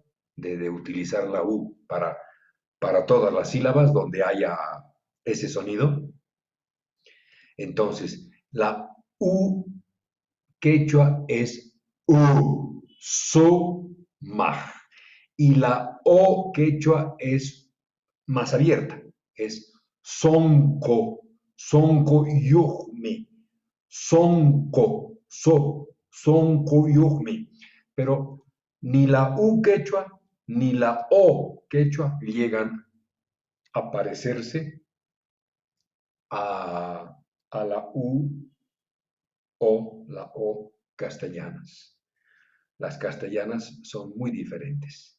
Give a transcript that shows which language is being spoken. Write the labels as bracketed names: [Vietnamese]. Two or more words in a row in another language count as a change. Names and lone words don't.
[Spanish] De utilizar la U para todas las sílabas donde haya ese sonido. Entonces, la U quechua es U, so, maj. Y la O quechua es más abierta, es [Quechua] sonco, sonco yuhme, sonco, sonco yuhme. [Spanish] Pero ni la U quechua ni la O quechua llegan a parecerse a la U o la O castellanas. Las castellanas son muy diferentes.